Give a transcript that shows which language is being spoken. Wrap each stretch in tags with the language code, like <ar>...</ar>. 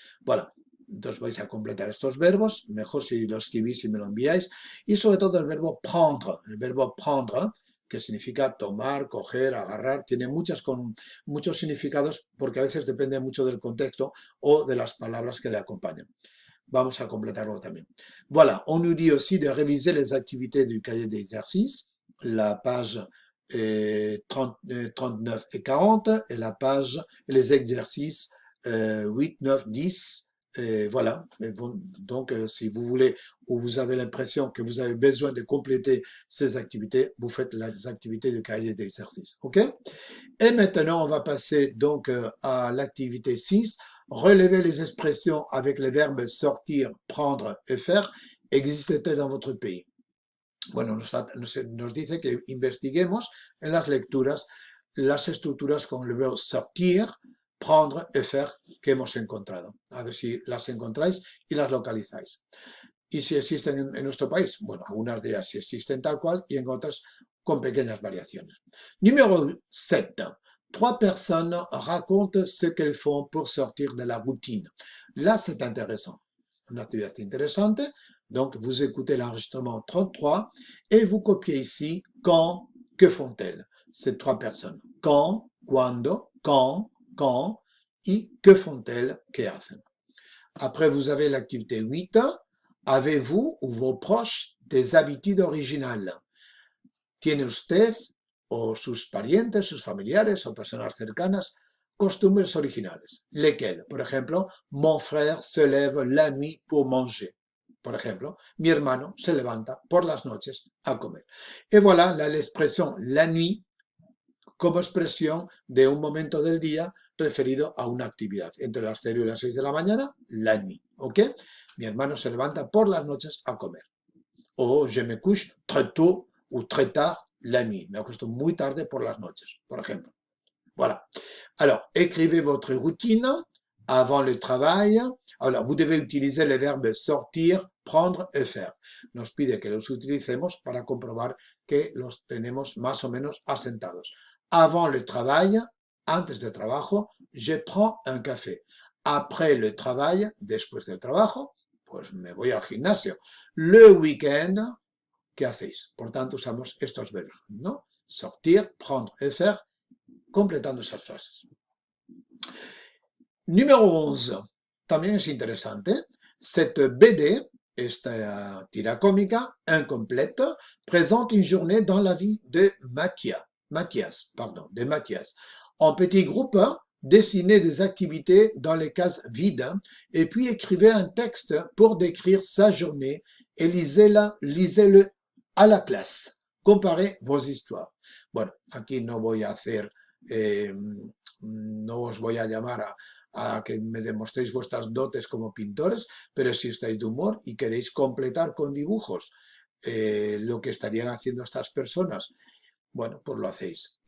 <es>Bueno, entonces vais a completar estos verbos, mejor si lo escribís y me lo enviáis, y sobre todo el verbo prendre, que significa tomar, coger, agarrar, tiene muchos significados porque a veces depende mucho del contexto o de las palabras que le acompañan. Vamos a completarlo también.</es> <fr>Voilà, on nous dit aussi de réviser les activités du cahier d'exercice, la page 39 et 40, et la page, les exercices 8, 9, 10. Voilà, donc si vous voulez ou vous avez l'impression que vous avez besoin de compléter ces activités, vous faites les activités de cahier d'exercice. OK? Et maintenant, on va passer donc à l'activité 6, relever les expressions avec les verbes sortir, prendre et faire existent-elles dans votre pays.</fr> <es>Bueno, nos dice que investiguemos en las lecturas las estructuras con el verbo sortir, prendre et faire que hemos encontrado. A ver si las encontráis y las localizáis. Y si existen en nuestro país, bueno, algunas de ellas sí existen tal cual y en otras con pequeñas variaciones.</es> <fr>Numéro 7. 3 personnes racontent ce qu'elles font pour sortir de la routine. Là, c'est intéressant.</fr> <es>Una actividad interesante.</es> <fr>Donc, vous écoutez l'enregistrement 33 et vous copiez ici quand, que font-elles, ces 3 personnes. Quand,</fr> <es>cuando,</es> <fr>quand, y que font-elles,</fr> <es>que hacen.</es> <fr>Après, vous avez l'activité 8. Avez-vous ou vos proches des habitudes originales?</fr> <es>¿Tiene usted o sus parientes, sus familiares o personas cercanas costumbres originales?</es> <fr>Lesquelles?</fr> <es>Por ejemplo,</es> <fr>mon frère se lève la nuit pour manger.</fr> <es>Por ejemplo, mi hermano se levanta por las noches a comer.</es> <fr>Et voilà l'expression la nuit</fr> <es>como expresión de un momento del día referido a una actividad. Entre las 0 y las 6 de la mañana, la nuit. ¿Ok? Mi hermano se levanta por las noches a comer.</es> <fr>O je me couche très tôt ou très tard la nuit.</fr> <es>Me acuesto muy tarde por las noches, por ejemplo.</es> <fr>Voilà. Alors, écrivez votre routine avant le travail. Alors, vous devez utiliser les verbes sortir, prendre et faire.</fr> <es>Nos pide que los utilicemos para comprobar que los tenemos más o menos asentados.</es> <fr>Avant le travail,</fr> <es>antes del trabajo,</es> <fr>je prends un café. Après le travail,</fr> <es>después del trabajo, pues me voy al gimnasio.</es> <fr>Le week-end,</fr> <es>¿qué hacéis? Por tanto, usamos estos verbos, ¿no? Sortir, prendre et faire, completando esas frases. Numéro 11, también es interesante.</es> <fr>Cette BD,</fr> <es>esta tira cómica</es> <fr>incomplète, présente une journée dans la vie de Mathias. En petit groupe, dessinez des activités dans les cases vides et puis écrivez un texte pour décrire sa journée et lisez-le à la clase. Comparez vos histoires.</fr> <es>Bueno, aquí no voy a hacer, no os voy a llamar a que me demostréis vuestras dotes como pintores, pero si estáis de humor y queréis completar con dibujos lo que estarían haciendo estas personas, bueno, pues lo hacéis.</es>